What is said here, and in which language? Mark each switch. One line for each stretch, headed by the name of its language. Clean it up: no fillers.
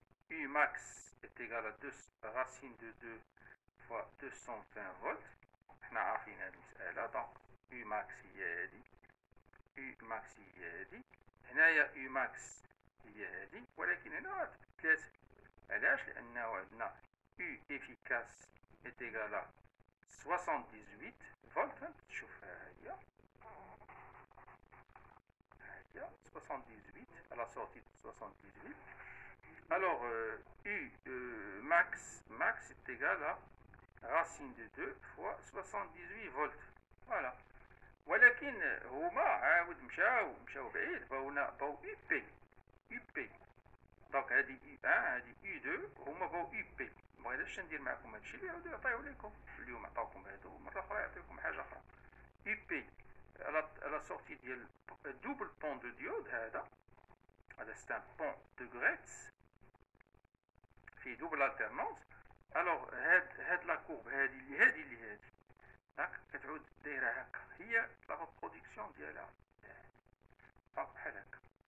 French: U max est égal à 2 racine de 2 fois 220 volts.
Arabic: حنا عارفين هاد المسألة. دونك U max هي هادي U max هي هادي. هنايا U max هي هادي ولكن هنا تبدلات. علاش؟ لأنه عندنا
French: U efficace est égal à 78 volts.
Arabic: تشوفها هي
French: 78 à la sortie de 78. Alors U max est égal à racine de 2 fois 78 volts. Voilà.
Arabic: ولكن هما عاود مشاو بعيد باو U P. دونك هادي U1 هادي U2 هما باو U P. مبغيتش ندير معكم هادشي اللي عاودو يعطيو ليكم اليوم. عطاوكم هادو مرة أخرى يعطيوكم حاجة أخرى.
French: U P على sortie ديال double pont de diode. هذا c'est un pont de Gretz في double alternance.
Arabic: alors هاد لا كورب هادي اللي هاك كتعود دايره هكا هي لا ريبرودكسيون ديالها بحال هكا.